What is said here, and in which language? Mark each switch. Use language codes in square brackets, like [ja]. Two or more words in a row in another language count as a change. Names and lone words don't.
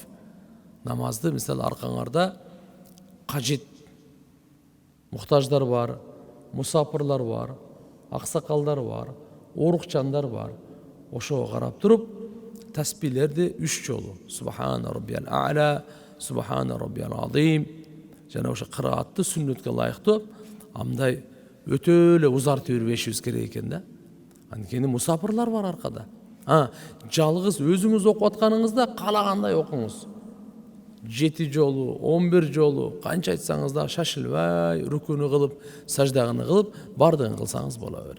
[ky] Намазды мисалы аркаңарда кажет муктаждар бар, мусапырлар бар, аксакалдар бар, оорукчандар бар. Ошого карап туруп, таспилерди 3 жолу. [ar] سبحان ربي الأعلى، سبحان ربي العظيم. [ky] Жана ошо кыраатты сүннөткө ылайыктуу амдай өтө эле узартып бербешибиз керек экен да. Анткени мусапырлар бар аркада. Жалгыз өзүңүз окуп атканыңызда каалагандай окуңуз. 7 жолу, 11 жолу, канча айтсаңыз да шашылбай, рүкүнү кылып, саждагыны кылып, бардыгын кылсаңыз боло берет.